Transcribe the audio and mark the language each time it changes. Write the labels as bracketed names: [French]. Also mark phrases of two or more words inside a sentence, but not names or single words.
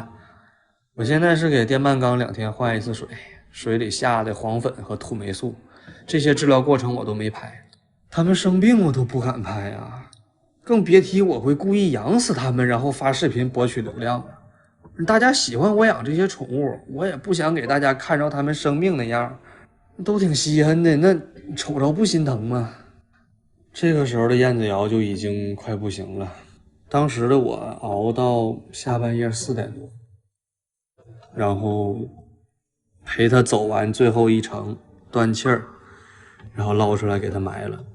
[Chinese] 我現在是給電鰻缸2天換一次水，水裡下的黃粉和土霉素，這些治療過程我都沒拍。他們生病我都不敢拍啊，更別提我會故意養死他們，然後發視頻博取流量了。大家喜歡我養這些寵物，我也不想給大家看着他們生病那樣，都挺稀罕的，那瞅着不心疼嗎？這個時候的燕子窯就已經快不行了，當時的我熬到下半夜4點多，然後陪他走完最後一程，斷氣兒，然後撈出來給他埋了。